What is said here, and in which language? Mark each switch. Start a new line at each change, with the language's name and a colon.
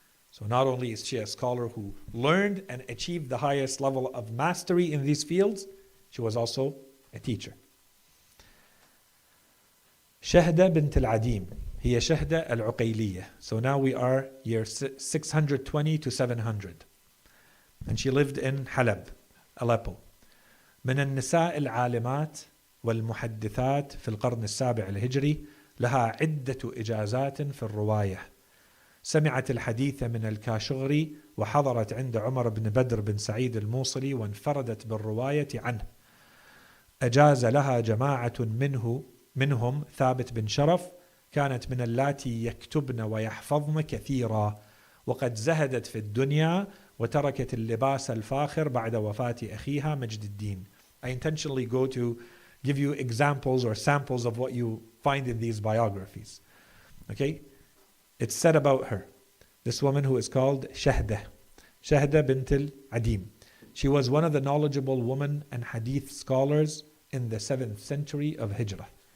English: So not only is she a scholar who learned and achieved the highest level of mastery in these fields, she was also a teacher.
Arabic: Shahda bint al-Adim. هي شهدة العقيلية.
English: So now we are year 620 to 700. And she lived in Halab, Aleppo.
Arabic: من النساء العالمات والمحدثات في القرن السابع الهجري لها عدة إجازات في الرواية. سمعت الحديث من الكاشغري وحضرت عند عمر بن بدر بن سعيد الموصلي وانفردت بالرواية عنه. أجاز لها جماعة منهم ثابت بن شرف كانت من اللاتي يكتبن ويحفظن كثيرا وقد زهدت في الدنيا وتركت اللباس الفاخر بعد وفاة أخيها مجد الدين.
English: I intentionally go to give you examples or samples of what you find in these biographies. Okay? It's said about her. This woman who is called Shahda bint al-Adim. She was one of the knowledgeable women and hadith scholars in the 7th century of Hijrah.